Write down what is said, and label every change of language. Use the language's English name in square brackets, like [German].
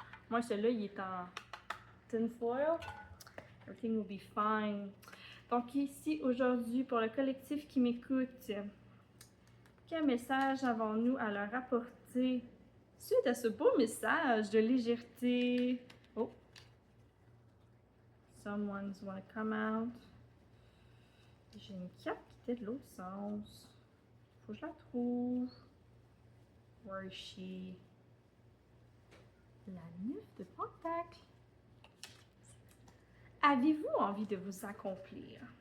[French] Moi, celui-là, il est en [English] tin foil. Everything will be fine. [French] Donc ici, aujourd'hui, pour le collectif qui m'écoute, quel message avons-nous à leur apporter suite à ce beau message de légèreté? Oh! [English] Someone's wanna come out. [French] J'ai une carte qui était de l'autre sens. Faut que je la trouve. [English] Where is she? [French] La 9 de pentacle. Avez-vous envie de vous accomplir?